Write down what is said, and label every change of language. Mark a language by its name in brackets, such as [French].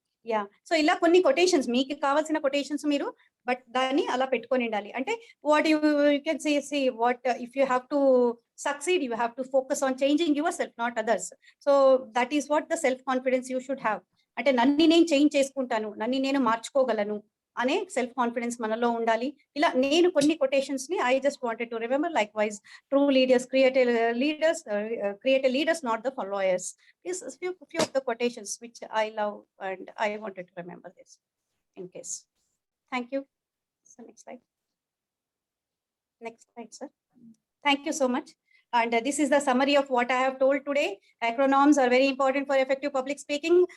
[Telugu] Yeah, so ఇలా కొన్ని quotations, మీకు కావాల్సిన కొటేషన్స్ మీరు బట్ దాన్ని అలా పెట్టుకొని ఉండాలి. [English] అంటే what you can say what if you have to succeed, you have to focus on changing yourself, not others. So that is what the self confidence you should have. [Telugu] అంటే నన్ను నేను change చేసుకుంటాను, నన్ను నేను మార్చుకోగలను అనే సెల్ఫ్ కాన్ఫిడెన్స్ మనలో ఉండాలి. ఇలా నేను కొన్ని కొటేషన్స్ ని [English] I just wanted to remember. Likewise true leaders create leaders not the followers. This is few of the quotations which I love and I wanted to remember this in case. Thank you. So next slide. Next slide, sir. Thank you so much. And this is the summary of what I have told today. Acronyms are very important for effective public speaking.